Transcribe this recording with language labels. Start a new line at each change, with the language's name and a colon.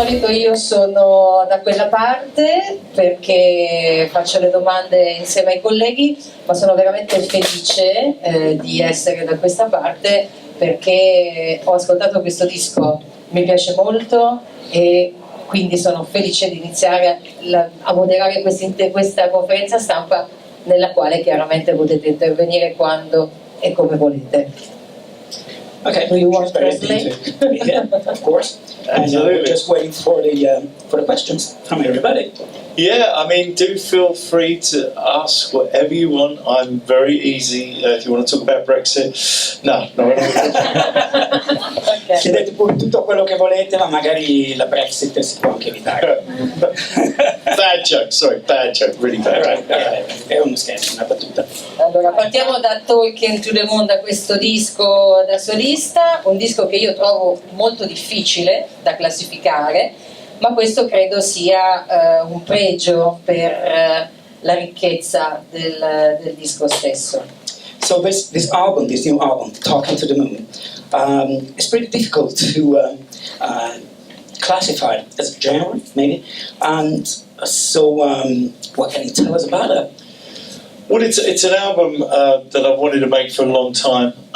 Italian: io sono da quella parte perché faccio le domande insieme ai colleghi, ma sono veramente felice di essere da questa parte perché ho ascoltato questo disco, mi piace molto e quindi sono felice di iniziare a moderare questa conferenza stampa nella quale chiaramente potete intervenire quando e come volete.
English: Okay, do you want to very translate? Yeah, of course. And we're just waiting for the questions from everybody. Yeah, I mean, do feel free to ask whatever you want. I'm very easy. If you want to talk about Brexit, no. Okay.
Italian: Chiedete pure tutto quello che volete, ma magari la Brexit si può anche evitare.
English: Bad joke, sorry, bad joke, really bad joke.
Italian: È uno scherzo, una battuta. Allora, partiamo da Talking to the Moon, da questo disco da solista, un disco che io trovo molto difficile da classificare, ma questo credo sia un pregio per la ricchezza del disco stesso.
English: So this new album, Talking to the Moon, it's pretty difficult to classify as a genre, maybe. And so, what can you tell us about it? Well, it's an album that I've wanted to make for a long time.